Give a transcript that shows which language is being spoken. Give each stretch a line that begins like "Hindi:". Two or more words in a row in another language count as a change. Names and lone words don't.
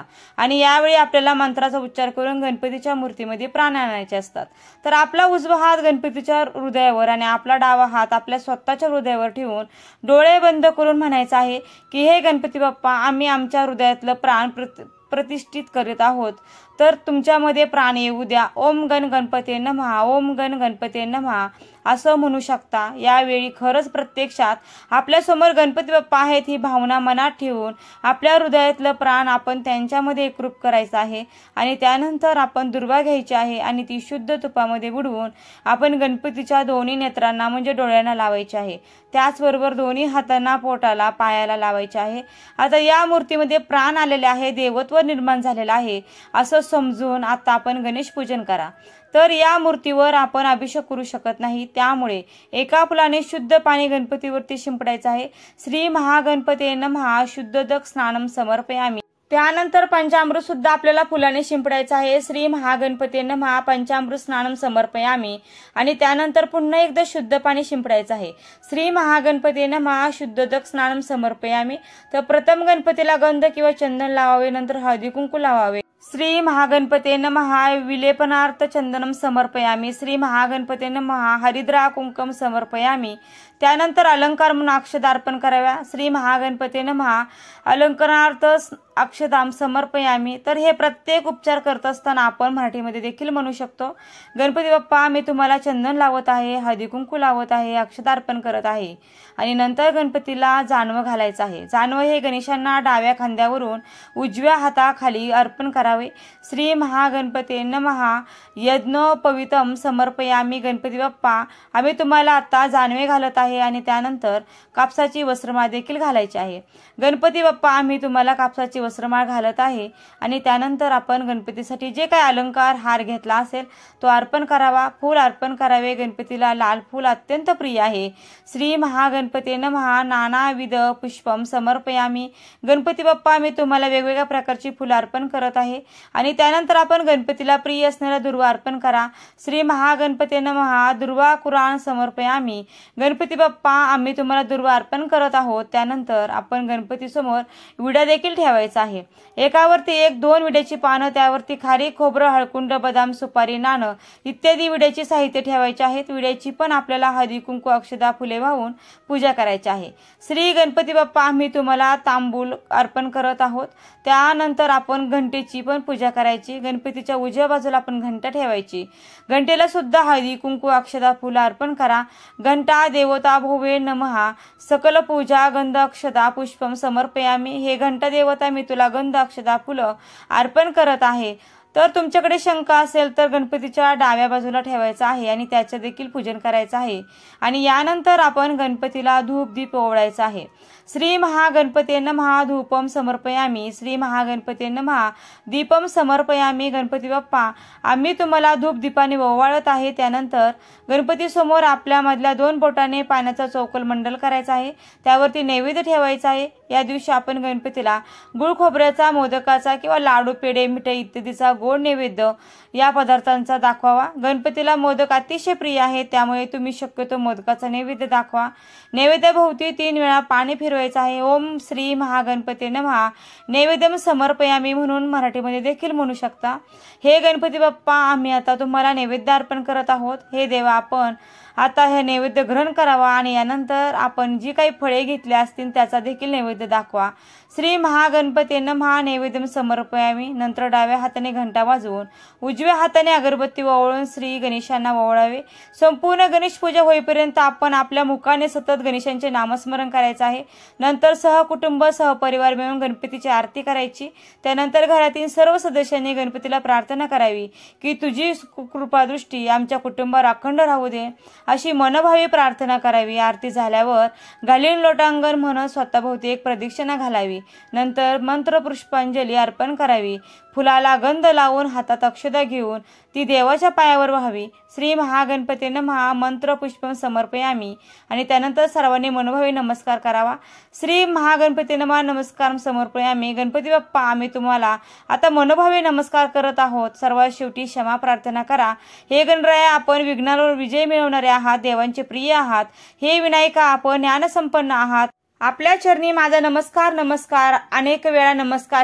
Marathi: आणि यावेळी आपल्याला मंत्राचा उच्चार करून गणपतीच्या मूर्तीमध्ये प्राण आणायचे असतात। तर आपला उजवा हात गणपतीच्या हृदयावर आणि आपला डावा हात आपल्या स्वतःच्या हृदयावर ठेवून डोळे बंद करून म्हणायचं आहे की हे गणपती बाप्पा आम्ही आमच्या हृदयातलं प्राण प्रतिष्ठित करीत आहोत, तर तुमच्यामध्ये प्राण येऊ द्या।
Sanskrit: ओम गण गणपते नमः ओम गण गणपते नमः
Marathi: असं म्हणू शकता। यावेळी खरंच प्रत्यक्षात आपल्या समोर गणपती बाप्पा आहेत ही भावना मनात ठेवून आपल्या हृदयातलं प्राण आपण त्यांच्यामध्ये एकरूप करायचं आहे। आणि त्यानंतर आपण दुर्वा घ्यायची आहे आणि ती शुद्ध तुपामध्ये बुडवून आपण गणपतीच्या दोन्ही नेत्रांना म्हणजे डोळ्यांना लावायची आहे। त्याचबरोबर दोन्ही हातांना पोटाला पायाला लावायचे आहे। आता या मूर्तीमध्ये प्राण आलेले आहे, देवत्व निर्माण झालेलं आहे असं समजून आता आपण गणेश पूजन करा। तर या मूर्तीवर आपण अभिषेक करू शकत नाही, त्यामुळे एका फुलाने शुद्ध पाणी गणपतीवरती शिंपडायचं आहे।
Sanskrit: श्री महागणपते नमः शुद्धोदक स्नानम समर्पयामी।
Marathi: त्यानंतर पंचामृत सुद्धा आपल्याला फुलाने शिंपडायचं आहे।
Sanskrit: श्री महागणपते नमः पंचामृत स्नानम समर्पयामी।
Marathi: आणि त्यानंतर पुन्हा एकदा शुद्ध पाणी शिंपडायचं आहे।
Sanskrit: श्री महागणपते नमः शुद्धोदक स्नानम समर्पयामी।
Marathi: तर प्रथम गणपतीला गंध किंवा चंदन लावावे, नंतर हळदी कुंकू लावावे।
Sanskrit: श्री महागणपते नमः विलेपनार्थ चंदनम समर्पयामी। श्री महागणपते नमः हरिद्रा कुंकम समर्पयामी।
Marathi: त्यानंतर अलंकार म्हणून अक्षता अर्पण कराव्या।
Sanskrit: श्री महागणपते नमः अलंकारार्थ अक्षताम समर्पयामी।
Marathi: तर हे प्रत्येक उपचार करत असताना आपण मराठीमध्ये देखील म्हणू शकतो, गणपती बाप्पा मी तुम्हाला चंदन लावत आहे, हळदी कुंकू लावत आहे, अक्षता अर्पण करत आहे। आणि नंतर गणपतीला जानवं घालायचं आहे। जानवं हे गणेशांना डाव्या खांद्यावरून उजव्या हाताखाली अर्पण करावे।
Sanskrit: श्री महागणपते नमः यज्ञोपवीतम समर्पयामी।
Marathi: गणपती बाप्पा आम्ही तुम्हाला आता जानवे घालत आहे आणि त्यानंतर कापसाची वस्त्रमाळ देखील घालायची आहे। गणपती बाप्पा आम्ही तुम्हाला कापसाची वस्त्रमाळ घालत आहे आणि त्यानंतर आपण गणपतीसाठी जे काही अलंकार हार घेतला असेल तो अर्पण करावा, फूल अर्पण करावे। गणपतीला लाल फूल अत्यंत प्रिय आहे।
Sanskrit: श्री महागणपते नमः नानाविध पुष्पम समर्पयामी।
Marathi: गणपती बाप्पा मी तुम्हाला वेगवेगळ्या प्रकारची फुलं अर्पण करत आहे आणि त्यानंतर आपण गणपतीला प्रिय असणारा दुर्वा अर्पण करा।
Sanskrit: श्री महागणपते नमः दुर्वा कुराण समर्पयामी।
Marathi: गणपती बाप्पा आम्ही तुम्हाला दुर्वा अर्पण करत आहोत। त्यानंतर आपण गणपती समोर विडा देखील ठेवायचा ठेवायचा आहे। एकावरती एक 2 विड्याची पानं, त्यावरती खारी, खोबरं, हळकुंड, बदाम, सुपारी, नाणं इत्यादी विड्याची साहित्य ठेवायचे आहेत। विड्याची पण आपल्याला हळदी कुंकू अक्षदा फुले वाहून पूजा करायची आहे। श्री गणपती बाप्पा आम्ही तुम्हाला तांबूल अर्पण करत आहोत। त्यानंतर आपण घंटेची पण पूजा करायची। गणपतीच्या उजव्या बाजूला आपण घंटा ठेवायची। घंटेला सुद्धा हळदी कुंकू अक्षदा फुलं अर्पण करा।
Sanskrit: घंटा देवता भोवे नमः सकल पूजा गंध अक्षदा पुष्पम समर्पयामी।
Marathi: हे घंटा देवता मी तुला गंध अक्षदा फुलं अर्पण करत आहे। तर तुमच्याकडे शंख असेल तर गणपतीच्या डाव्या बाजूला ठेवायचा आहे आणि त्याचे देखील पूजन करायचं आहे। आणि यानंतर आपण गणपतीला धूप दीप ओवाळायचा आहे।
Sanskrit: श्री महागणपते नमः धूपम समर्पयामी। श्री महागणपते नमः दीपम समर्पयामी।
Marathi: गणपती बाप्पा आम्ही तुम्हाला धूप दीपाने ओवाळत आहे। त्यानंतर गणपती समोर आपल्या मधल्या 2 बोटाने पाण्याचा चौकोल मंडल करायचा आहे। त्यावरती नैवेद्य ठेवायचा आहे। या दिवशी आपण गणपतीला गुळ खोबऱ्याचा, मोदकाचा किंवा लाडू, पेढे, मिठाई इत्यादीचा गोड नैवेद्य या पदार्थांचा दाखवावा। गणपतीला मोदक अतिशय प्रिय आहे, त्यामुळे तुम्ही शक्यतो मोदकाचा नैवेद्य दाखवा। नैवेद्याभोवती 3 वेळा पाणी फिरवायचं आहे।
Sanskrit: ओम श्री महागणपते नमः नैवेद्यम समर्पयामी
Marathi: म्हणून मराठीमध्ये देखील म्हणू शकता। हे गणपती बाप्पा आम्ही आता तुम्हाला नैवेद्य अर्पण करत आहोत। हे देवा आपण आता हे नैवेद्य ग्रहण करावा आणि यानंतर आपण जी काही फळे घेतली असतील त्याचा देखील नैवेद्य दाखवा।
Sanskrit: श्री महागणपते नमः नैवेद्यम समर्पयामी।
Marathi: नंतर डाव्या हाताने घंटा वाजवून उजव्या हाताने अगरबत्ती ओवाळून श्री गणेशांना ओवाळावे। संपूर्ण गणेश पूजा होईपर्यंत आपण आपल्या मुखाने सतत गणेशांचे नामस्मरण करायचे आहे। नंतर सहकुटुंब सहपरिवार मिळून गणपतीची आरती करायची। त्यानंतर घरातील सर्व सदस्यांनी गणपतीला प्रार्थना करावी की तुझी कृपादृष्टी आमच्या कुटुंबावर अखंड राहू दे, अशी मनोभावी प्रार्थना करावी। आरती झाल्यावर घालीन लोटांगण म्हणत स्वतःभोवती एक प्रदक्षिणा घालावी। नंतर मंत्र पुष्पांजली अर्पण करावी। फुलाला गंध लावून हातात अक्षदा घेऊन ती देवाच्या पायावर व्हावी।
Sanskrit: श्री महागणपते नमः मंत्र पुष्पम समर्पयामी
Marathi: आणि त्यानंतर सर्वांनी मनोभावी नमस्कार करावा।
Sanskrit: श्री महागणपते नमः नमस्कार समर्पयामी।
Marathi: गणपती बाप्पा आम्ही तुम्हाला आता मनोभावी नमस्कार करत आहोत। सर्वात शेवटी क्षमा प्रार्थना करा। हे गणराया आपण विघ्नांवर विजय मिळवणारे आहात, देवांचे प्रिय आहात। हे विनायका आपण ज्ञानसंपन्न आहात। आपल्या चरणी माझा नमस्कार नमस्कार अनेक वेळा नमस्कार।